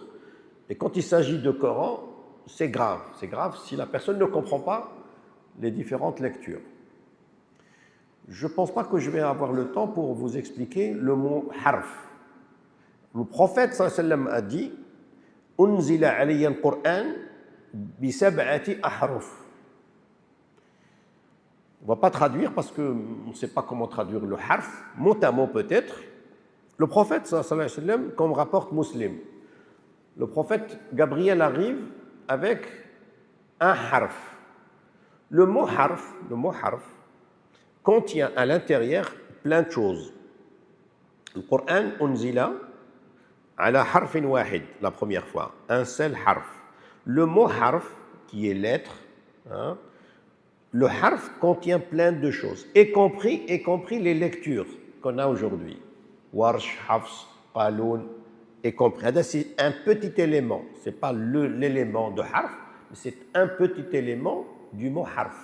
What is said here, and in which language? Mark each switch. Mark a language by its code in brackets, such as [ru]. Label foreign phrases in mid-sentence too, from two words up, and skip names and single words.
[fr] Et quand il s'agit de Coran, c'est grave. C'est grave si la personne ne comprend pas les différentes lectures. Je ne pense pas que je vais avoir le temps pour vous expliquer le mot harf. Le prophète [ar] صلى الله عليه وسلم [fr] a dit « [ar] أنزل علي القرآن بسبعة أحرف ». [fr] On ne va pas traduire parce qu'on ne sait pas comment traduire le harf, mot à mot peut-être. Le prophète [ar] صلى الله عليه وسلم, [fr] comme rapporte Muslim, le prophète Gabriel arrive avec un harf. Le mot harf, contient à l'intérieur plein de choses. Le Coran [ar] أنزل على حرف واحد, [fr] la première fois, un seul harf. Le mot harf, qui est lettre, hein, le harf contient plein de choses, y compris les lectures qu'on a aujourd'hui. Warsh, Hafs, Qaloun, y compris. C'est un petit élément, ce n'est pas l'élément de harf, mais c'est un petit élément du mot harf.